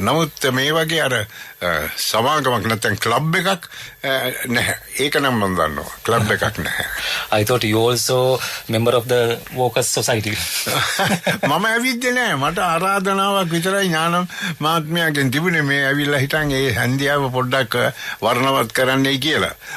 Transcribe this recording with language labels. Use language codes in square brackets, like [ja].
[si] නමුත් මේ වගේ අර සමාගමක් නැත්නම් ක්ලබ් එකක් නැහැ. ඒක නම් මම දන්නවා. ක්ලබ් එකක් නැහැ. [en] I thought you also member of the workers society. [si] මම ඇවිද්දේ නැහැ. මට ආරාධනාවක් විතරයි ඥානම් මහත්මයාගෙන් තිබුණේ මේ ඇවිල්ලා හිටන් ඒ හැන්දියාව පොඩ්ඩක් වර්ණවත් කරන්නයි කියලා.